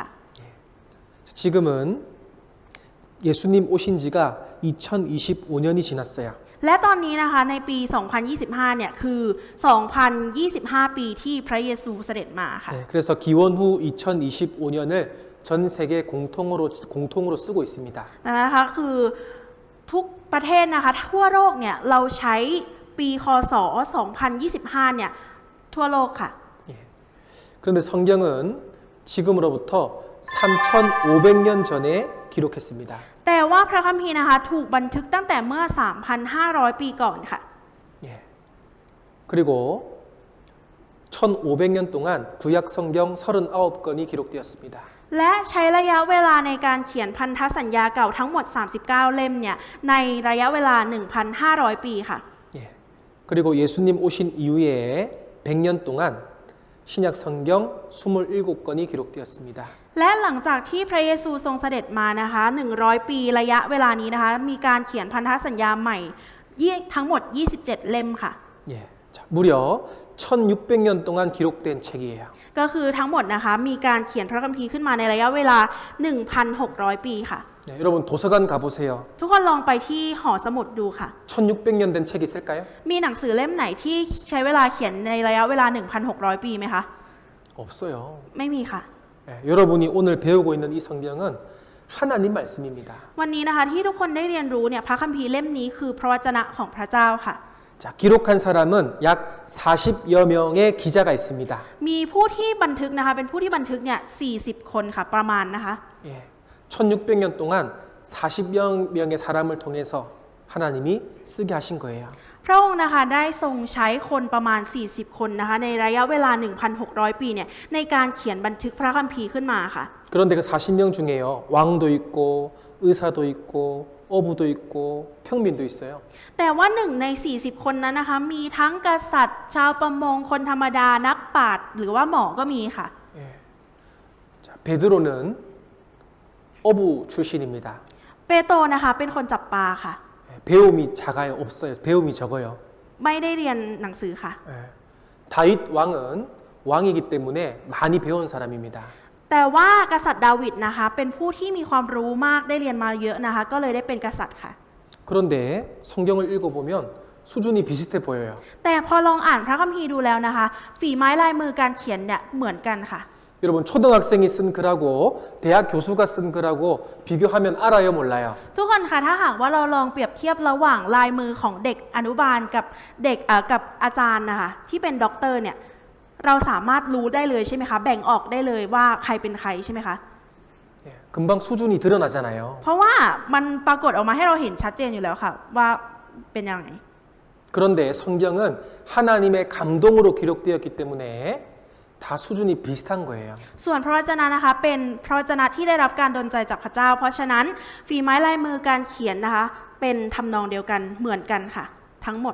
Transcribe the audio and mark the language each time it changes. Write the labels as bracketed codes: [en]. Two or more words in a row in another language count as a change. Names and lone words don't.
[ko] 지금은 예수님 오신 지가 2025년이 지났어요. [th] และตอนนี้นะคะในปี 2025 เนี่ยคือ 2025 ปีที่พระเยซูเสด็จมาค่ะ [ko] 네, 그래서 기원 후 2025년을 전 세계 공통으로 쓰고 있습니다. [th] นะคะคือทุกประเทศนะคะทั่วโลกเนี่ยเราใช้ปีคศ 2025 เนี่ยทั่วโลกค่ะ [ko] 예. 그런데 성경은 지금으로부터 3,500년 전에 기록했습니다. [th] แต่ว่าพระคัมภีร์นะคะถูกบันทึกตั้งแต่เมื่อ 3,500 ปีก่อนค่ะ [ko] 예. 그리고 1,500년 동안 구약 성경 39권이 기록되었습니다. [th] และใช้ระยะเวลาในการเขียนพันธสัญญาเก่าทั้งหมด 39 เล่มเนี่ยในระยะเวลา 1,500 ปีค่ะ [ko] 예. 그리고 예수님 오신 이후에 100년 동안 신약 성경 27권이 기록되었습니다. [th] และหลังจากที่พระเยซูทรงเสด็จมานะคะ100 ปีระยะเวลานี้นะคะมีการเขียนพันธสัญญาใหม่ทั้งหมด 27 เล่มค่ะ [ko] 예. 자, 무려 1,600년 동안 기록된 책이에요. [th] ก็คือทั้งหมดนะคะมีการเขียนพระคัมภีร์ขึ้นมาในระยะเวลา 1,600 ปีค่ะ [ko] 네, 여러분 도서관 가보세요. [th] ทุกคนลองไปที่หอสมุดดูค่ะ [ko] 1,600년 된 책 있을까요? [th] มีหนังสือเล่มไหนที่ใช้เวลาเขียนในระยะเวลา 1,600 ปีไหมคะ [ko] 없어요. [th] ไม่มีค่ะ [ko] 예, 여러분이 오늘 배우고 있는 이 성경은 하나님 말씀입니다. [th] วันนี้นะคะที่ทุกคนได้เรียนรู้เนี่ยพระคัมภีร์เล่มนี้คือพระวจนะของพระเจ้าค่ะ [ko] 자, 기록한 사람은 약 40여 명의 기자가 있습니다. [th] มีผู้ที่บันทึกนะคะเป็นผู้ที่บันทึกเนี่ย40 คนค่ะประมาณนะคะ [ko] 예, 1,600년 동안 40여 명의 사람을 통해서 하나님이 쓰게 하신 거예요. [th] พระองค์นะคะได้ทรงใช้คนประมาณ40 คนนะคะในระยะเวลา 1,600 ปีเนี่ยในการเขียนบันทึกพระคัมภีร์ขึ้นมาค่ะ [ko] 그런데 그 40명 중에요. 왕도 있고 의사도 있고 어부도 있고 평민도 있어요. [th] แต่ว่า1 ใน 40 คนนั้นนะคะมีทั้งกษัตริย์ชาวประมงคนธรรมดานักปราชญ์หรือว่าหมอก็มีค่ะ [ko] 예. 자, 베드로는 어부 출신입니다. [th] เปโตรนะคะเป็นคนจับปลาค่ะ [ko] 예, 배움이 작아요. 없어요. 배움이 적어요. [th] ไม่ได้เรียนหนังสือค่ะ [ko] 예. 다윗 왕은 왕이기 때문에 많이 배운 사람입니다. [th] แต่ว่ากษัตริย์ดาวิดนะคะเป็นผู้ที่มีความรู้มากได้เรียนมาเยอะนะคะก็เลยได้เป็นกษัตริย์ค่ะ [ko] 그런데 성경을 읽어보면 수준이 비슷해 보여요. [th] แต่พอลองอ่านพระคัมภีร์ดูแล้วนะคะฝีไม้ลายมือการเขียนเนี่ยเหมือนกันค่ะ [ko] 여러분 초등학생이 쓴 글하고 대학 교수가 쓴 글하고 비교하면 알아요, 몰라요? [th] ทุกคนคะถ้าหากว่าเราลองเปรียบเทียบระหว่างลายมือของเด็กอนุบาลกับเด็กกับอาจารย์นะคะที่เป็นด็อกเตอร์เนี่ยเราสามารถรู้ได้เลยใช่ไหมคะแบ่งออกได้เลยว่าใครเป็นใครใช่ไหมคะ [ko] 예, 금방 수준이 드러나잖아요. [th] เพราะว่ามันปรากฏออกมาให้เราเห็นชัดเจนอยู่แล้วค่ะว่าเป็นยังไง [ko] 그런데 성경은 하나님의 감동으로 기록되었기 때문에 다 수준이 비슷한 거예요. [th] ส่วนพระวจนะนะคะเป็นพระวจนะที่ได้รับการดลใจจากพระเจ้า เพราะฉะนั้นฝีไม้ลายมือการเขียนนะคะเป็นทำนองเดียวกันเหมือนกันค่ะทั้งหมด